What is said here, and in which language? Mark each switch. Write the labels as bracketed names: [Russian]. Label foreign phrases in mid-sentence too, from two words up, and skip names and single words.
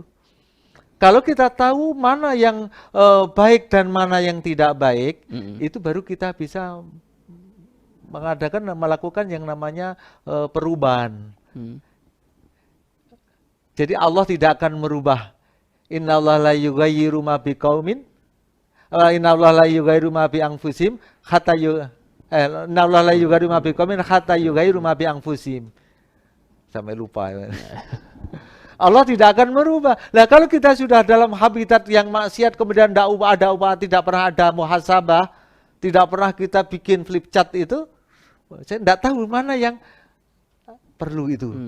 [Indonesian] Kalau kita tahu mana yang baik dan mana yang tidak baik, itu baru kita bisa melakukan yang namanya perubahan. Jadi Allah tidak akan merubah. [Arabic] إن الله لا يغير ما بقوم إن الله لا يغير ما بأنفسهم حتى إن الله لا يغير ما بقوم حتى يغيروا ما بأنفسهم. [Indonesian] Sampai lupa. Allah tidak akan merubah. Nah, kalau kita sudah dalam habitat yang maksiat, kemudian tidak pernah ada muhasabah, tidak pernah kita bikin [English] flip chart [Indonesian] itu, saya tidak tahu mana yang perlu itu.